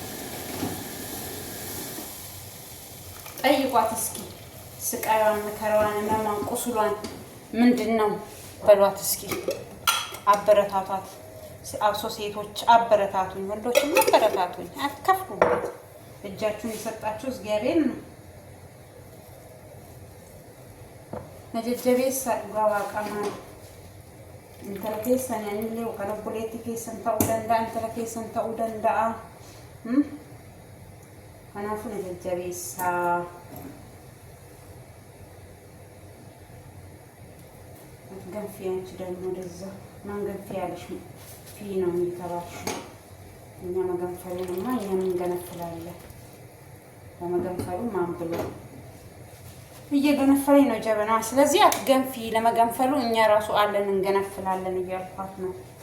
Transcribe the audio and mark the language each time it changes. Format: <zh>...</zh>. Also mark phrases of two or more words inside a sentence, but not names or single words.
<am>ጠይቋት እስኪ። ስቃዩን፣ መከራዋን፣ ህመሟን፣ ቁስሏን ምንድን ነው በሏት እስኪ። አበረታቷት። አብሶ ሴቶች አበረታቱኝ፣ ወንዶችም አበረታቱኝ። አትከፍሉበት። እጃችሁን የሰጣችሁ እግዚአብሔር ነው። ነጀጀቤሳ ጋዋቃማ</am> <om>intala keessan anillee kana obboleetti keessan ta'uu danda'a,</om> <am>intala keessan ta'uu danda'a.</am> <om>Kanaafuu na jajjabeessaa.</om> <am>ገንፊ አንቺ ደግሞ ወደዛ ማን ገንፊ ያለሽ ፊ ነው የሚተባልሽ። እኛ መገንፈሉንማ እኛም እንገነፍላለን። ለመገንፈሉ ማን ብሎ እየገነፈለኝ ነው ጀበና። ስለዚህ አትገንፊ፣ ለመገንፈሉ እኛ ራሱ አለን እንገነፍላለን እያልኳት ነው።</am>